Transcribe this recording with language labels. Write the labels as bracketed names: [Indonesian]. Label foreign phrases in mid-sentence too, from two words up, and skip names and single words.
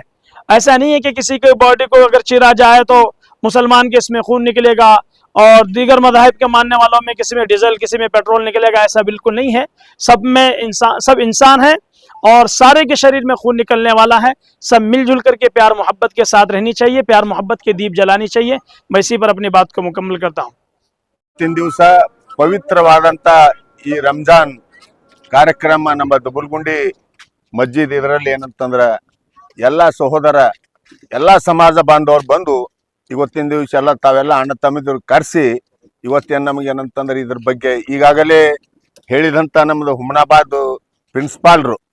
[Hindi] ऐसा नहीं है कि किसी के बॉडी को अगर चीरा जाए तो मुसलमान के इसमें खून निकलेगा और दीगर मज़ाहिब के मानने वालों में किसी में डीजल किसी में पेट्रोल निकलेगा, ऐसा बिल्कुल नहीं है। सब इंसान है और सारे के शरीर में खून निकलने वाला है। सब मिलजुल करके प्यार मोहब्बत के साथ रहनी चाहिए, प्यार मोहब्बत के दीप जलानी चाहिए। मैं इसी पर अपनी बात को मुकम्मल करता हूँ। [Kannada] 3 ದಿವಸ ಪವಿತ್ರವಾದಂಥ ಈ ರಂಜಾನ್ ಕಾರ್ಯಕ್ರಮ ನಮ್ಮ ದುಬುಲಗುಂಡಿ ಮಸ್ಜಿದ್ ಇದರಲ್ಲಿ ಏನಂತಂದ್ರೆ ಎಲ್ಲ ಸಹೋದರ ಎಲ್ಲ ಸಮಾಜ ಬಾಂಧವರು ಬಂದು ಇವತ್ತಿನ ದಿವಸ ಎಲ್ಲ ತಾವೆಲ್ಲ ಅಣ್ಣ ತಮ್ಮದಿರು ಕರೆಸಿ ಇವತ್ತೇನು ನಮಗೆ ಏನಂತಂದ್ರೆ ಇದ್ರ ಬಗ್ಗೆ ಈಗಾಗಲೇ ಹೇಳಿದಂಥ ನಮ್ಮದು ಹುಮನಾಬಾದ್ ಪ್ರಿನ್ಸಿಪಾಲ್ರು